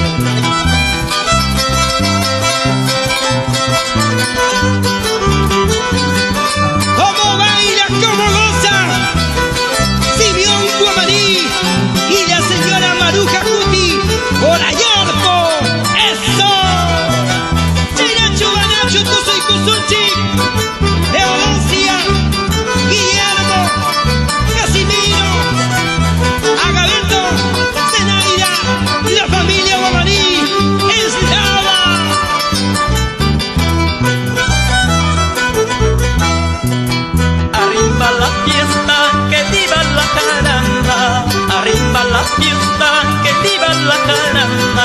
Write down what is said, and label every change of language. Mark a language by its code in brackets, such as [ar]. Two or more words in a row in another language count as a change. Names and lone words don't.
[es] ¿Cómo baila, cómo goza? Simeón Guamaní y la señora Maruja Cuti por Ayorco. ¡Eso! Chinacho, Banacho, Tuzo y Cusunchi, Leodoncia, Guillermo, Casimiro, Agaberto, Zenaida, la familia Guamaní es nada. Arriba la fiesta, que viva la caramba. Arriba la fiesta, que viva la caramba.